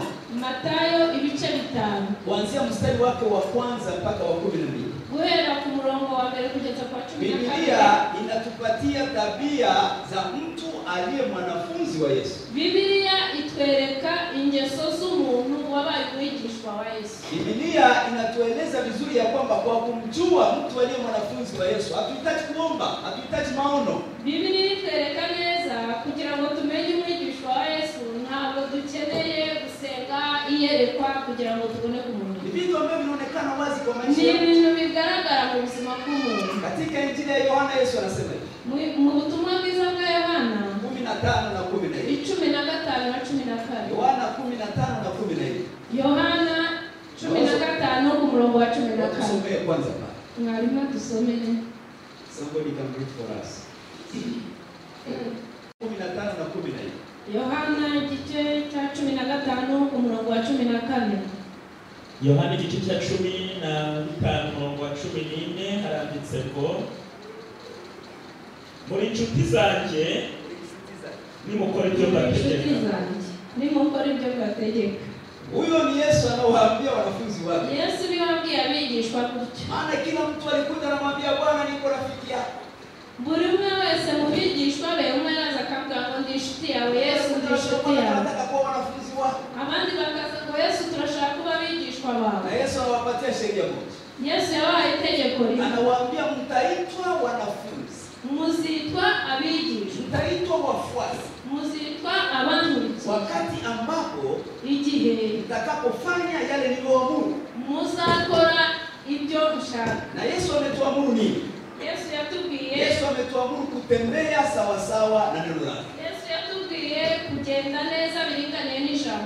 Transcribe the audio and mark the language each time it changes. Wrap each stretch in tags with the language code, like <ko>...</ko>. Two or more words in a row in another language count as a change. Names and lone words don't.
<sw>Mathayo ibice 5. Kuanzia mstari wake wa kwanza mpaka wa 12.</sw> <rw>Guhera ku murongo wa mbere kugeza kwa 12.</rw> <sw>Biblia inatupatia tabia za mtu aliye mwanafunzi wa Yesu.</sw> <rw>Biblia itwereka ingeso z'umuntu wabaye umwigishwa wa Yesu.</rw> <sw>Biblia inatueleza vizuri ya kwamba kwa kumjua mtu aliye mwanafunzi wa Yesu, hatuhitaji kuomba, hatuhitaji maono.</sw> <rw>Biblia itwereka neza kugira ngo tumenye umwigishwa wa Yesu, ntabwo dukeneye gusenga iyerekwa kugira ngo tubone kumuntu.</rw> <sw>Vitu ambavyo vinaonekana wazi kwa maisha.</sw> <rw>Ni ibintu bigaragara mu buzima bw'umuntu.</rw> <sw>Katika Injili ya Yohana Yesu anasema hivi.</sw> <rw>Mu butumwa bwiza bwa Yohana</rw> <sw>15 na 14. 15 na 14. Yohana 15 na 14.</sw> <rw>Yohana 15 ku murongo wa 14.</rw> <sw>Tusomee kwanza hapa. Mwalimu tusomee.</sw> <en>Somebody can read for us.</en> <sw>15 na 14.</sw> <rw>Yohana igice cya 15 ku murongo wa 14. Yohana igice cya 15 murongo wa 14 haranditse ngo muri inshuti zanjye nimukora ibyo mbategeka. Nimukora ibyo mbategeka.</rw> <sw>Huyo ni Yesu anawaambia wanafunzi wake.</sw> <rw>Yesu niwaambia abigishwa gutyo.</rw> <sw>Maana kila mtu alikuja anamwambia Bwana niko rafiki yako.</sw> <rw>Buri umwe wese mu bigishwa be umwe araza akavuga ngo ndi inshuti yawe Yesu, ndi inshuti yawe.</rw> <sw>Anataka kuwa wanafunzi wake.</sw> <rw>Abandi bakaza ngo Yesu turashaka kuba abigishwa bawe.</rw> <sw>Na Yesu anawapatia sheria moja.</sw> <rw>Yesu yabaye itegeko rimwe.</rw> <sw>Anawaambia mtaitwa wanafunzi.</sw> <rw>Muzitwa abigishwa.</rw> <sw>Mtaitwa wafuasi.</sw> <rw>Muzitwa abankurikira.</rw> <sw>Wakati ambapo</sw> <rw>igihe</rw> <sw>mtakapofanya yale niliyoamuru.</sw> <rw>Muzakora ibyo ushaka.</rw> <sw>Na Yesu ametuamuru nini?</sw> <rw>Yesu yatubwiye.</rw> <sw>Yesu ametuamuru kutembea sawa sawa na neno lake.</sw> <rw>Yesu yatubwiye kugenda neza biringaniye n'ijambo.</rw>